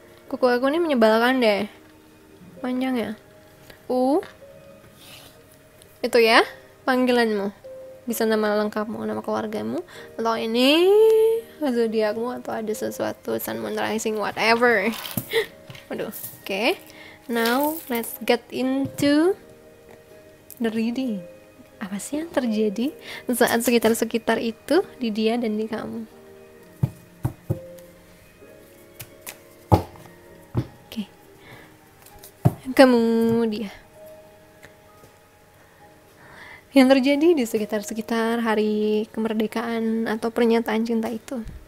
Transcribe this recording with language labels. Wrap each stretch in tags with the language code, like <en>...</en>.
<id>Kuku aku ini menyebalkan deh, panjang ya. U. Itu ya panggilanmu. Bisa nama lengkapmu, nama keluargamu, atau ini zodiakmu, atau ada sesuatu sun, moon, rising, whatever. Waduh. Oke.</id> <en>Now let's get into the reading.</en> <id>Apa sih yang terjadi saat sekitar-sekitar itu di dia dan di kamu? Oke. Kamu dia. Yang terjadi di sekitar-sekitar hari kemerdekaan atau pernyataan cinta itu.</id>